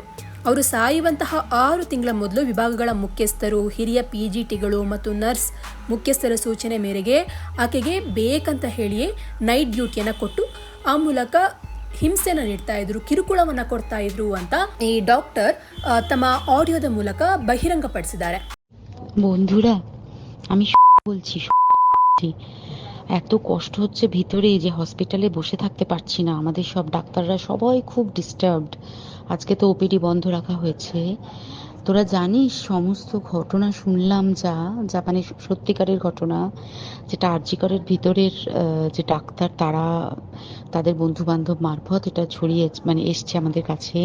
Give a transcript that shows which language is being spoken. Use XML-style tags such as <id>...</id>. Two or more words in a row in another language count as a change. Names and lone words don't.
<kn>ಅವರು ಸಾಯುವಂತಹ 6 ತಿಂಗಳ ಮೊದಲು ವಿಭಾಗಗಳ ಮುಖ್ಯಸ್ಥರು, ಹಿರಿಯ ಪಿಜಿಟಿಗಳು ಮತ್ತು ನರ್ಸ್ ಮುಖ್ಯಸ್ಥರ ಸೂಚನೆ ಮೇರೆಗೆ ಆಕೆಗೆ ಬೇಕಂತ ಹೇಳಿಯೇ ನೈಟ್ ಡ್ಯೂಟಿಯನ್ನು ಕೊಟ್ಟು ಆ ಮೂಲಕ ಹಿಂಸೆನ ನೀಡ್ತಾ ಇದ್ರು, ಕಿರುಕುಳವನ್ನ ಕೊಡ್ತಾ ಇದ್ರು ಅಂತ ಈ ಡಾಕ್ಟರ್ ತಮ್ಮ ಆಡಿಯೋದ ಮೂಲಕ ಬಹಿರಂಗಪಡಿಸಿದ್ದಾರೆ.</kn> <bn>বন্ধুরা, আমি বলছি এত কষ্ট হচ্ছে ভিতরে যে হসপিটালে বসে থাকতে পারছি না। আমাদের সব ডাক্তাররা সবাই খুব ডিস্টার্বড। আজকে তো ওপিডি বন্ধ রাখা হয়েছে। তোরা জানিস সমস্ত ঘটনা শুনলাম, যা মানে সত্যিকারের ঘটনা, যেটা আরজিকরের ভিতরের যে ডাক্তার তাদের বন্ধু বান্ধব মারফত এটা ছড়িয়ে মানে এসছে আমাদের কাছে।</bn>